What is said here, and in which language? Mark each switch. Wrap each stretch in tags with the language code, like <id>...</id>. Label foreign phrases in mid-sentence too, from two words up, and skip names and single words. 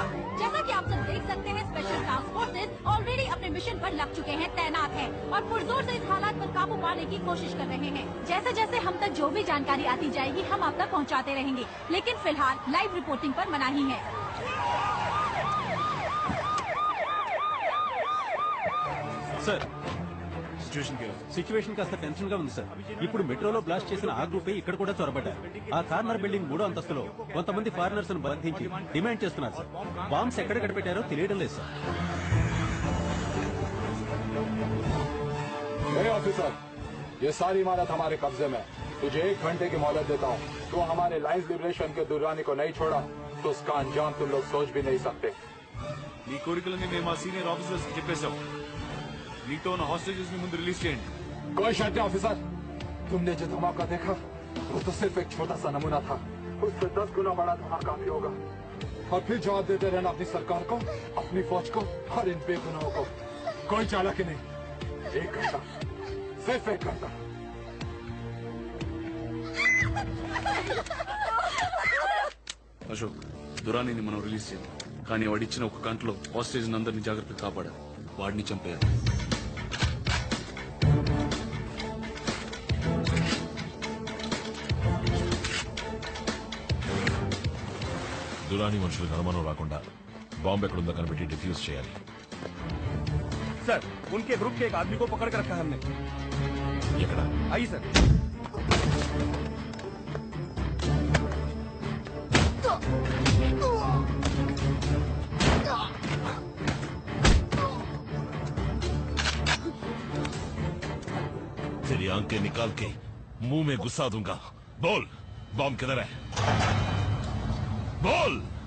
<hi>जैसा कि आप सब देख सकते हैं,</hi> <en>special task forces already</en> <hi>अपने मिशन पर लग चुके हैं, तैनात हैं और पुरजोर से इस हालात पर काबू पाने की कोशिश कर रहे हैं। जैसे जैसे हम तक जो भी जानकारी आती जाएगी, हम आप तक पहुंचाते रहेंगे, लेकिन फिलहाल</hi> <en>live reporting</en> <hi>पर मनाही है।</hi> <en>sir situation</en> <te>కాస్త టెన్షన్ గా ఉంది సార్. ఇప్పుడు మెట్రోలో బ్లాస్ట్ చేసిన ఆ గ్రూపే ఇక్కడ కూడా చొరబడ్డారు. ఆ</te> <en>corner building</en> <te>3వ అంతస్తులో కొంతమంది ఫారినర్స్ ను బంధించి డిమాండ్ చేస్తున్నారు సార్. బాంబ్స్ ఎక్కడెక్కడ పెట్టారో తెలియడం లేదు సార్.</te> <hi>ऑफिसर, ये सारी इमारत हमारे कब्जे में। तुझे 1 घंटे की मोहलत देता हूँ। तू हमारे लाइन्स लिबरेशन के दुर्रानी को नहीं छोड़ा तो उसका अंजाम तुम लोग सोच भी नहीं सकते।</hi> <te>నీ కోరికలని మేము ఆ</te> <en>senior officers</en> <te>చెప్పేశాం. నీతో ఉన్న హాస్టేజెస్ ని ముందు రిలీజ్ చేయండి.</te> <hi>कोई शक नहीं ऑफिसर, तुमने जो धमाका देखा वो तो सिर्फ एक छोटा सा नमूना था। उससे 10 गुना बड़ा धमाका भी होगा। और फिर जवाब देते रहना अपनी सरकार को, अपनी फौज को और इन बेगुनाहों को। कोई चालाकी नहीं। 1 घंटा, सिर्फ 1 घंटा।</hi> <te>అశోక్, దురానీని మనం రిలీజ్ చేయాలి. కానీ వాడిచ్చిన ఒక గంటలో హాస్టేజ్ అందరినీ జాగ్రత్తగా కాపాడాలి. వాడిని చంపేయాలి. దురాని మనుషులకు అనుమానం రాకుండా బాంబు ఎక్కడుందో కనిపెట్టి డిఫ్యూజ్ చేయాలి.</te> <hi>सर, उनके ग्रुप के एक आदमी को पकड़ कर रखा है हमने।</hi> <te>ఎక్కడ?</te> <hi>आइए सर। तेरी आंखें निकाल के मुंह में घुसा दूंगा। बोल, बॉम्ब किधर है? बोल।</hi>